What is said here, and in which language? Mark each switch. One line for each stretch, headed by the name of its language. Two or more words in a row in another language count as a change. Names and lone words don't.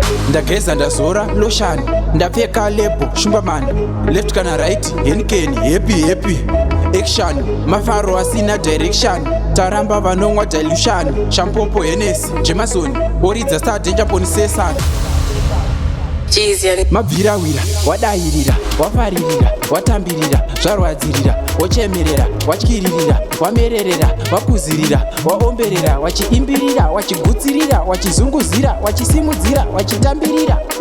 Shona: Ndageza, ndazora lotion, ndapfeka lebo shumbamani, left kana right, Heineken,
English: happy, happy.
Shona: Action, mafaro asina direction, taramba vanonwa dilution, shampopo, Hennessy, Jameson, oridza star danger poni sesana. Jeez, yani. Mabvirawira, wadairira, wafaririra. Watambirira, zvarwadzirira, wochemerera, watyiririra, wamererera, wakuzirira, waomberera, wachiimbirira, wachigutsirira, wachizunguzira, wachisimudzira, wachitambirira.